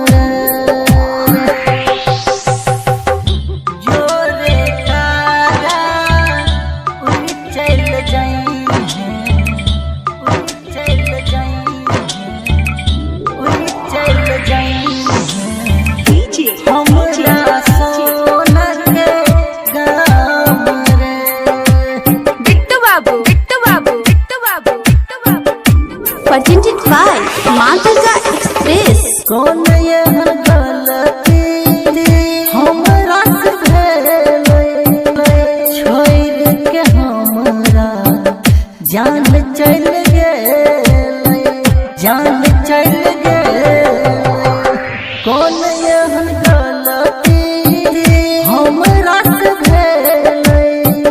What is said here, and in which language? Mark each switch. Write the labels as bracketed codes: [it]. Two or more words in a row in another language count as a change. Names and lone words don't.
[mai] जोरे कागा उई चल जाई हैं उई चल जाई उई चल जाई हमरा सोना के गाम [en] presented by Madhuka Express। [mai] कौन यह गलती हमरा से भेलै छोड़ के हमरा जान चल गेलै जान चल गेलै कौन यह गलती हमरा से भेलै